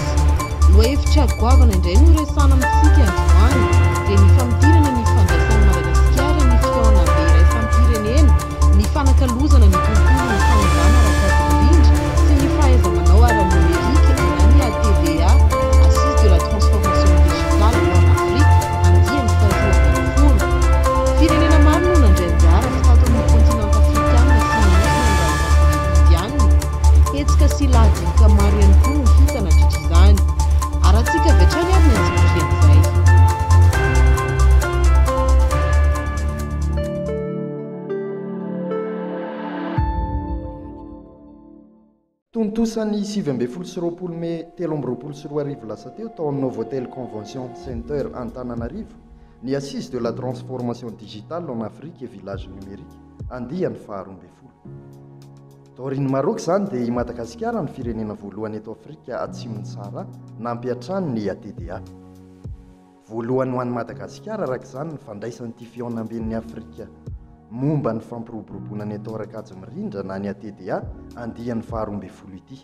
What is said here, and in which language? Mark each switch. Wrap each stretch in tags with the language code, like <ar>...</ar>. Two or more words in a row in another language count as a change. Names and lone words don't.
<mg>Lohahevitra goavana indray no resana amintsika androany dia ny famtirana ny fandraisan'ny Madagasikara ny fihaonana be iraisam-pirenena, ny fanakalozana ny tontolo ny fanazana ara-kasiindrindra sy ny fahaiza-manao ara-nomerika ny ATDA, Assise de la transformation digitale en Afrique, andiany faharoa folo. Firenena maro no nandray anjara sy tato amin'ny kontinanta afrikana sy hetsika sy ladinika maro ihany koa no hita nandritra izany. Arahantsika avy hatrany avy ny antsika izay. Tontosany 7 Mey 2024 lasa teo tao amin'ny Novotel Convention Center Antananarivo ny Assise de la transformation digitale en Afrique et village numérique andiany faharoa. Taoriny Maroc zany dia i Madagasikara ny firenena voalohany eto Afrika atsimony tsara nampiatrany ny ATDA. Voalohany ho an'ny Madagasikara araka izany ny fandraisan'ity fihaonam-ben'ny Afrika momba ny fampiroboroboana ny atao arakajy mirindra na ny ATDA andiany faharoa ity.</mg>